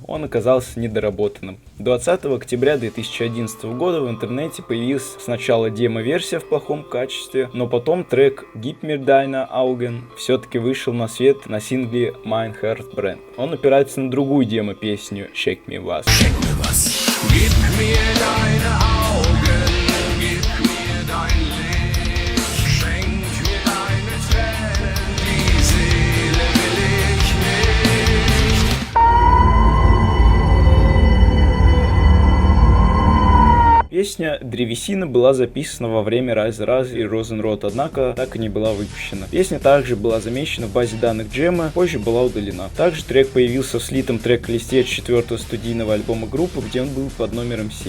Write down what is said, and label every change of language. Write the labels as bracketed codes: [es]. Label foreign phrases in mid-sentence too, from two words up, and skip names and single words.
[ru] Он оказался недоработанным. 20 октября 2011 года в интернете появилась сначала демо-версия в плохом качестве, но потом трек Gib mir deine Augen все-таки вышел на свет на сингле Mein Heart Brennt. Он опирается на другую демо-песню Shake Me Was. [de] Gib mir deine Augen, gib mir dein Licht, schenk mir deine Tränen, die Seele will ich nicht. [ru] Песня «Древесина» была записана во время Rise Rise и Розенрод, однако так и не была выпущена. Песня также была замечена в базе данных Джема, позже была удалена. Также трек появился в слитом трек-листе 4-го студийного альбома группы, где он был под номером 7.